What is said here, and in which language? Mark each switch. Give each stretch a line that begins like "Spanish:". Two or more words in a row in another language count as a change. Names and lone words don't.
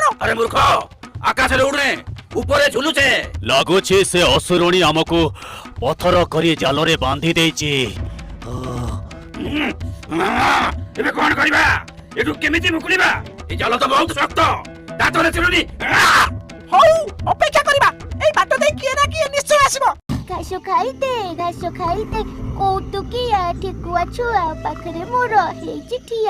Odia: ଆରେ ମୂର୍ଖ, ଆକାଶେ ଉଡ଼େ ଉପରେ ଝୁଲୁଛେ। ଲାଗୁଛେ ସେ ଅସୁରଣୀ ଆମକୁ ପଥର କରେ ଜାଲରେ ବାନ୍ଧି ଦେଇଛି। ଏବେ କଣ କରିବା? ଏଠୁ କେମିତି ମୁକୁଳିବା? ଏ ଜାଲ ତ ବହୁତ ଶକ୍ତ। ଦାঁତରେ ଚିରୁନି। ହଉ ଅପେକ୍ଷା କରିବା, ଏଇ ବାଟ ଦେଇ କିଏ ନା କିଏ ନିଶ୍ଚୟ ଆସିବ। ଘାସ ଖାଇତେ କୌତୁକିଆ ଠେକୁଆ ଛୁଆ ପାଖରେ ମୋର ହେଇଛି ଠିଆ।